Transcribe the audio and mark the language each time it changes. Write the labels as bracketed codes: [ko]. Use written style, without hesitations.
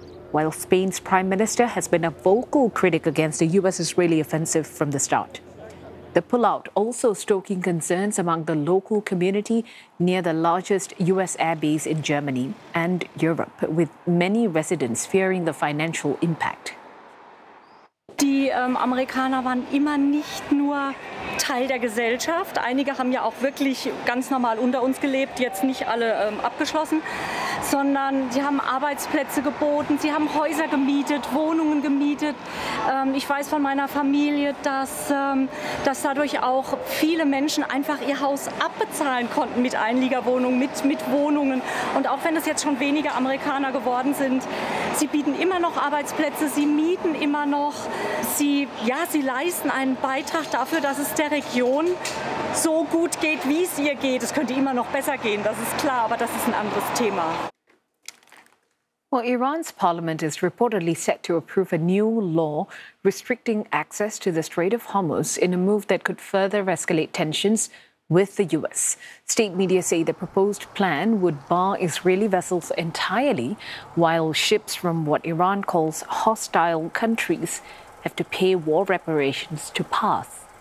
[en] While Spain's prime minister has been a vocal critic against the U.S.-Israeli offensive from the start. The pullout also stoking concerns among the local community near the largest U.S. air base in Germany and Europe, with many residents fearing the financial impact. [de] Amerikaner waren immer nicht nur Teil der Gesellschaft. Einige haben ja auch wirklich ganz normal unter uns gelebt, jetzt nicht alle abgeschlossen, sondern sie haben Arbeitsplätze geboten, sie haben Häuser gemietet, Wohnungen gemietet. Ich weiß von meiner Familie, dass dadurch auch viele Menschen einfach ihr Haus abbezahlen konnten mit Einliegerwohnungen, mit Wohnungen. Und auch wenn es jetzt schon weniger Amerikaner geworden sind, sie bieten immer noch Arbeitsplätze, sie mieten immer noch. Sie leisten einen Beitrag dafür, dass es der Region so gut geht, wie es ihr geht. Es könnte immer noch besser gehen, das ist klar, aber das ist ein anderes Thema. [en] Well, Iran's parliament is reportedly set to approve a new law restricting access to the Strait of Hormuz in a move that could further escalate tensions with the U.S. State media say the proposed plan would bar Israeli vessels entirely, while ships from what Iran calls hostile countries have to pay war reparations to pass.